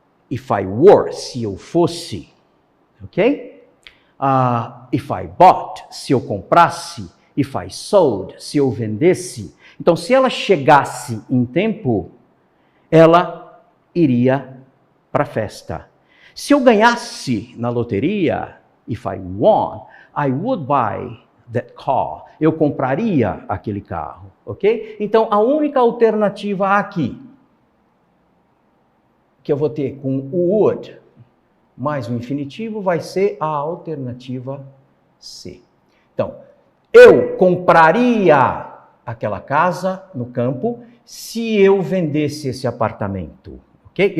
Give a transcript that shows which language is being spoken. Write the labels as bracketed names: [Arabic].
[English] If I were, [Portuguese] se eu fosse, ok? [English] If I bought, [Portuguese] se eu comprasse. [English] If I sold, [Portuguese] se eu vendesse. Então, se ela chegasse em tempo, ela iria para a festa. Se eu ganhasse na loteria, [English] if I won, I would buy that car. [Portuguese] Eu compraria aquele carro, ok? Então, a única alternativa aqui, que eu vou ter com o would mais o infinitivo, vai ser a alternativa C. Então, eu compraria aquela casa no campo se eu vendesse esse apartamento, ok?